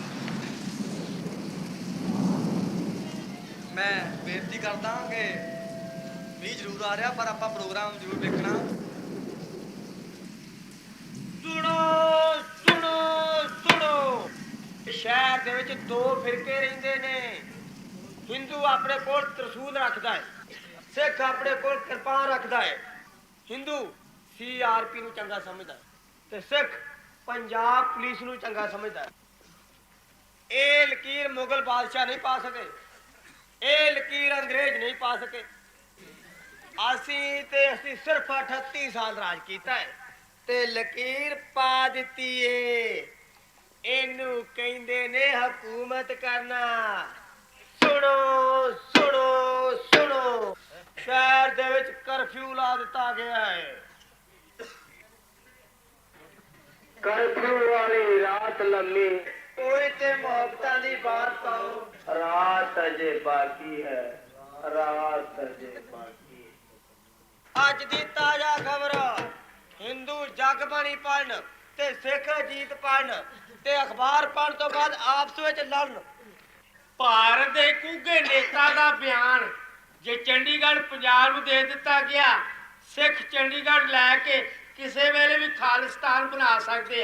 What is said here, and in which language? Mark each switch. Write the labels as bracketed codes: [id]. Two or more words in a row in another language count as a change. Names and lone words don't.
[hi] मैं बेनती करता हूँ कि भी जरूर आ रहा पर आप प्रोग्राम जरूर देखना। [pa] ਸੁਣੋ ਸੁਣੋ ਸੁਣੋ, ਸ਼ਹਿਰ ਦੇ ਵਿੱਚ ਦੋ ਫਿਰਕੇ ਰਹਿੰਦੇ ਨੇ। ਹਿੰਦੂ ਆਪਣੇ ਕੋਲ ਤਰਸੂਲ ਰੱਖਦਾ ਹੈ, ਸਿੱਖ ਆਪਣੇ ਕੋਲ ਕਿਰਪਾਨ ਰੱਖਦਾ ਹੈ। ਹਿੰਦੂ ਸੀਆਰਪੀ ਨੂੰ ਚੰਗਾ ਸਮਝਦਾ ਹੈ ਤੇ ਸਿੱਖ ਪੰਜਾਬ ਪੁਲਿਸ ਨੂੰ ਚੰਗਾ ਸਮਝਦਾ ਹੈ। ਇਹ ਲਕੀਰ ਮੁਗਲ ਬਾਦਸ਼ਾਹ ਨਹੀਂ ਪਾ ਸਕੇ, ਇਹ ਲਕੀਰ ਅੰਗਰੇਜ਼ ਨਹੀਂ ਪਾ ਸਕੇ। ਅਸੀਂ ਸਿਰਫ 38 ਸਾਲ ਰਾਜ ਕੀਤਾ ਹੈ ਤੇ ਲਕੀਰ ਪਾ ਦਿੱਤੀ ਏ। ਇਹਨੂੰ ਕਹਿੰਦੇ ਨੇ ਹਕੂਮਤ ਕਰਨਾ। ਸੁਣੋ ਸੁਣੋ ਸੁਣੋ, ਸ਼ਹਿਰ ਦੇ ਵਿੱਚ ਕਰਫਿਊ ਲਾ ਦਿੱਤਾ ਗਿਆ ਹੈ। ਕਰਫਿਊ ਵਾਲੀ ਰਾਤ ਲੰਬੀ, ਕੋਈ ਤੇ ਮੁਹੱਬਤਾਂ ਦੀ ਬਾਤ ਪਾਓ। ਰਾਤ ਅਜੇ ਬਾਕੀ ਹੈ, ਰਾਤ ਅਜੇ ਬਾਕੀ ਹੈ। ਅੱਜ ਦੀ ਤਾਜ਼ਾ ਖਬਰ, ਹਿੰਦੂ ਜਗਬਾਣੀ ਪੜ੍ਹਨ ਤੇ ਸਿੱਖ ਅਜੀਤ ਪੜ੍ਹਨ ਤੇ ਅਖਬਾਰ ਪੜ੍ਹਨ ਤੋਂ ਬਾਅਦ ਆਪਸ ਵਿੱਚ ਲੜਨ। ਭਾਰਤ ਦੇ ਕੂਗੇ ਨੇਤਾ ਦਾ ਬਿਆਨ ਜੇ ਚੰਡੀਗੜ੍ਹ ਪੰਜਾਬ ਨੂੰ ਦੇ ਦਿੱਤਾ ਗਿਆ, ਸਿੱਖ ਚੰਡੀਗੜ੍ਹ ਲੈ ਕੇ ਕਿਸੇ ਵੇਲੇ ਵੀ ਖਾਲਿਸਤਾਨ ਬਣਾ ਸਕਦੇ ਆ।